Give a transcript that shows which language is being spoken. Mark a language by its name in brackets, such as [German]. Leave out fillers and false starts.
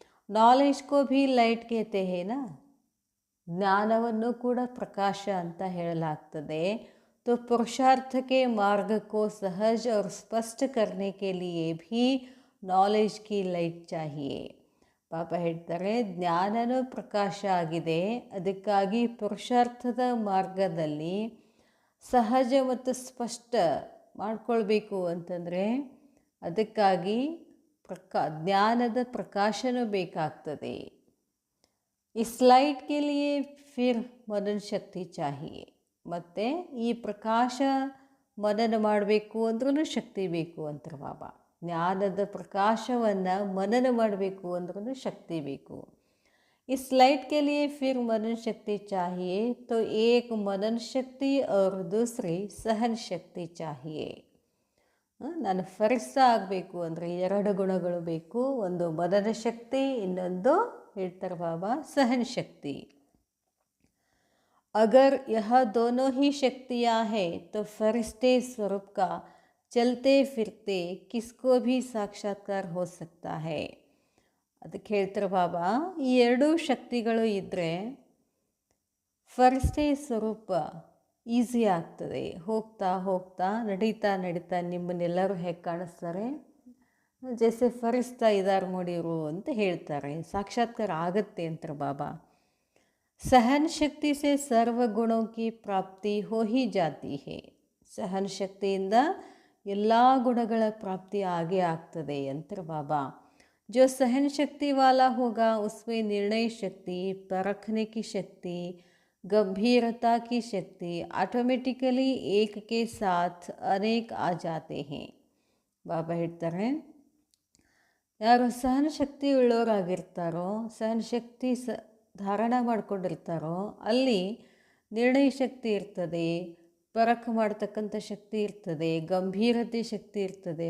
[Hindi] Knowledge ಕೋ ಭಿ light ಕೇತೆ ಹೇನಾ, [Kannada] ಜ್ಞಾನವನ್ನು ಕೂಡ ಪ್ರಕಾಶ ಅಂತ ಹೇಳಲಾಗ್ತದೆ. [Hindi] तो पुरुषार्थ के मार्ग को सहज और स्पष्ट करने के लिए भी नॉलेज की लाइट चाहिए. [Kannada] ಪಾಪ ಹೇಳ್ತಾರೆ, ಜ್ಞಾನನೂ ಪ್ರಕಾಶ ಆಗಿದೆ, ಅದಕ್ಕಾಗಿ ಪುರುಷಾರ್ಥದ ಮಾರ್ಗದಲ್ಲಿ ಸಹಜ ಮತ್ತು ಸ್ಪಷ್ಟ ಮಾಡ್ಕೊಳ್ಬೇಕು ಅಂತಂದರೆ ಅದಕ್ಕಾಗಿ ಜ್ಞಾನದ ಪ್ರಕಾಶನೂ ಬೇಕಾಗ್ತದೆ. [Hindi] इस लाइट के लिए फिर मनन शक्ति चाहिए. [Kannada] ಮತ್ತು ಈ ಪ್ರಕಾಶ ಮನನ ಮಾಡಬೇಕು ಅಂದ್ರೂ ಶಕ್ತಿ ಬೇಕು ಅಂತಾರೆ ಬಾಬಾ. ಜ್ಞಾನದ ಪ್ರಕಾಶವನ್ನು ಮನನ ಮಾಡಬೇಕು ಅಂದ್ರೂ ಶಕ್ತಿ ಬೇಕು. [Hindi] इस लाइट के लिए फिर मनन शक्ति चाहिए तो एक मनन शक्ति और दूसरी सहन शक्ति चाहिए. [Kannada] ನಾನು ಫರಿಸ್ತಾ ಆಗಬೇಕು ಅಂದರೆ 2 ಗುಣಗಳು ಬೇಕು. ಒಂದು ಮನನ ಶಕ್ತಿ, ಇನ್ನೊಂದು ಹೇಳ್ತಾರೆ ಬಾಬಾ ಸಹನ ಶಕ್ತಿ. [Hindi] अगर यह दोनों ही शक्तियाँ हैं तो फरिश्ते स्वरूप का चलते फिरते किसको भी साक्षात्कार हो सकता है. [Kannada] ಅದಕ್ಕೆ ಹೇಳ್ತಾರೆ ಬಾಬಾ, ಈ 2 ಶಕ್ತಿಗಳು ಇದ್ದರೆ ಫರಿಸ್ತೆ ಸ್ವರೂಪ ಈಸಿ ಆಗ್ತದೆ. ಹೋಗ್ತಾ ಹೋಗ್ತಾ ನಡೀತಾ ನಡೀತಾ ನಿಮ್ಮನ್ನೆಲ್ಲರೂ ಹೇಗೆ ಕಾಣಿಸ್ತಾರೆ, ಜೈಸೆ ಫರಿಸ್ತಾ ಇದ್ದಾರೆ ನೋಡಿರು ಅಂತ ಹೇಳ್ತಾರೆ. ಸಾಕ್ಷಾತ್ಕಾರ ಆಗತ್ತೆ ಅಂತಾರೆ ಬಾಬಾ. [Hindi] सहन शक्ति से सर्व गुणों की प्राप्ति हो ही जाती है. [Kannada] सहन शक्तिಯಿಂದ ಎಲ್ಲ ಗುಣಗಳ ಪ್ರಾಪ್ತಿ ಆಗೇ ಆಗ್ತದೆ ಅಂತಾರೆ ಬಾಬಾ. [Hindi] जो सहन शक्ति वाला होगा उसमें निर्णय शक्ति, परखने की शक्ति, गंभीरता की शक्ति ऑटोमेटिकली एक के साथ अनेक आ जाते हैं. [Kannada] ಬಾಬಾ ಹೇಳ್ತಾರೆ, ಯಾರು ಸಹನ ಶಕ್ತಿ ಉಳ್ಳವರಾಗಿರ್ತಾರೋ, ಸಹನ ಶಕ್ತಿ ಧಾರಣ ಮಾಡ್ಕೊಂಡಿರ್ತಾರೋ ಅಲ್ಲಿ ನಿರ್ಣಯ ಶಕ್ತಿ ಇರ್ತದೆ, ಪರಖ ಮಾಡ್ತಕ್ಕಂಥ ಶಕ್ತಿ ಇರ್ತದೆ, ಗಂಭೀರತೆ ಶಕ್ತಿ ಇರ್ತದೆ.